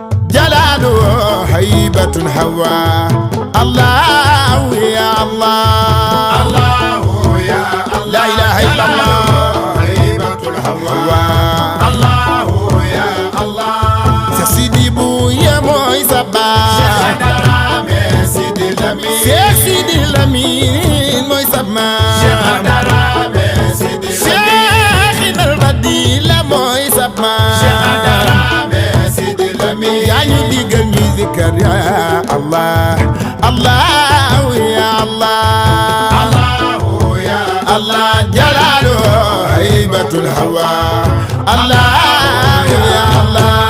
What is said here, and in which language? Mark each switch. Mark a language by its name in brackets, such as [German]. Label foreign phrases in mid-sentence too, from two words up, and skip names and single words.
[Arabic] جلاله هيبة هوى. الله يا الله. الله يا الله. لا إله إلا الله. هيبة الهوى. هوى. الله يا الله. [Wolof] Cheikh Sidi Bouye mooy sa baay. Cheikh Adarame Sidi Lamine. Cheikh Sidi Lamine mooy sa maam. Cheikh Adarame Sidi Lamine. Cheikh Ibn Fadila mooy sa maam. Cheikh Adarame Sidi Lamine. Yaa ñu digal ñuy zikar [Arabic] يا الله. الله يا الله. الله يا الله جلال هيبة الهوى. الله يا الله.